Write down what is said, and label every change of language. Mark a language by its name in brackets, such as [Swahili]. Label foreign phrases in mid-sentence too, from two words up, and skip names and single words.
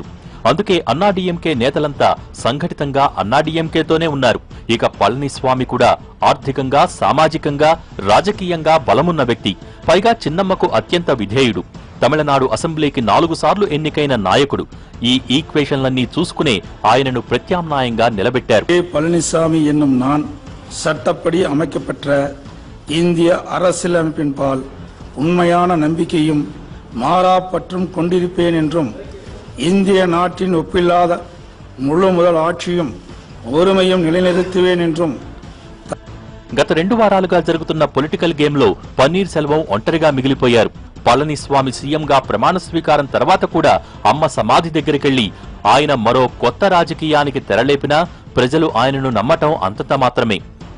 [Telugu] అందుకే అన్నాడీఎంకే నేతలంతా సంఘటితంగా అన్నాడీఎంకేతోనే ఉన్నారు. ఇక పళనిస్వామి కూడా ఆర్థికంగా, సామాజికంగా, రాజకీయంగా బలమున్న వ్యక్తి. పైగా చిన్నమ్మకు అత్యంత విధేయుడు. తమిళనాడు అసెంబ్లీకి 4 సార్లు ఎన్నికైన నాయకుడు. ఈ ఈక్వేషన్లన్నీ చూసుకునే ఆయనను ప్రత్యామ్నాయంగా నిలబెట్టారు. [Tamil] பழனிசாமி என்னும் நான் சட்டப்படி அமைக்கப்பட்ட இந்திய அரசியலமைப்பின் பால் உண்மையான நம்பிக்கையும் மாறாப்பற்றும் கொண்டிருப்பேன் என்றும் இந்திய நாட்டின் ஒப்பில்லாத முழு முதல் ஆட்சியும் ஒருமையும் நிலைநிறுத்துவேன் என்றும். [Telugu] గత 2 వారాలుగా జరుగుతున్న [English] political game [Telugu] పన్నీర్ సెల్వం ఒంటరిగా మిగిలిపోయారు. పళనిస్వామి సీఎంగా ప్రమాణ స్వీకారం తర్వాత కూడా అమ్మ సమాధి దగ్గరికెళ్లి ఆయన మరో కొత్త రాజకీయానికి తెరలేపినా ప్రజలు ఆయనను నమ్మటం అంతంత మాత్రమే.